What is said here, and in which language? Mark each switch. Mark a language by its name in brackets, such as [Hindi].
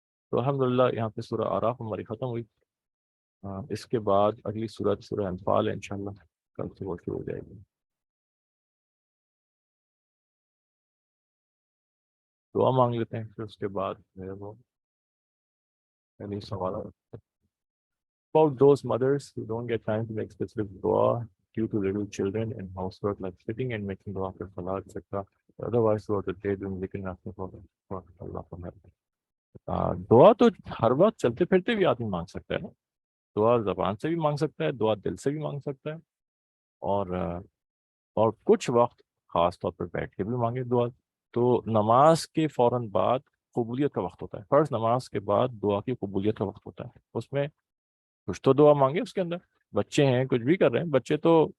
[Urdu] تو الحمدللہ یہاں پہ سورہ آراف ہماری ختم ہوئی۔ اس کے بعد اگلی سورت سورہ انفال ہے، انشاءاللہ کل سے وہ شروع ہو جائے گی۔ دعا مانگ لیتے ہیں، پھر اس کے بعد جو ہے وہ پہلی سوال [English] about those mothers who don't get time to make specific dua due to little children and housework like sitting and making dua after salah, etc. Otherwise, throughout the day, doing zikr and asking for Allah for help. [Urdu] دعا تو ہر وقت چلتے پھرتے بھی آدمی مانگ سکتا ہے نا، دعا زبان سے بھی مانگ سکتا ہے، دعا دل سے بھی مانگ سکتا ہے، اور کچھ وقت خاص طور پر بیٹھ کے بھی مانگے دعا۔ تو نماز کے فوراً بعد قبولیت کا وقت ہوتا ہے، فرض نماز کے بعد دعا کی قبولیت کا وقت ہوتا ہے، اس میں کچھ تو دعا مانگے اس کے اندر۔ بچے ہیں کچھ بھی کر رہے ہیں، بچے تو